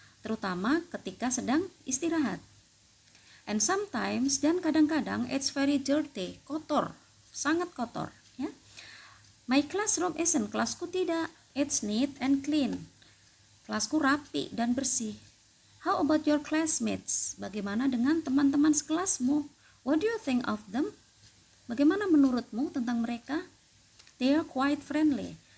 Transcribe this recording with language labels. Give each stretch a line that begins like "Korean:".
Indonesian: Terutama ketika sedang istirahat.
English: And sometimes
Indonesian: dan kadang-kadang
English: it's very dirty,
Indonesian: kotor, sangat kotor, ya.
English: My classroom isn't,
Indonesian: kelasku tidak.
English: It's neat and clean.
Indonesian: Kelasku rapi dan bersih.
English: How about your classmates?
Indonesian: Bagaimana dengan teman-teman sekelasmu?
English: What do you think of them?
Indonesian: Bagaimana menurutmu tentang mereka?
English: They are quite friendly.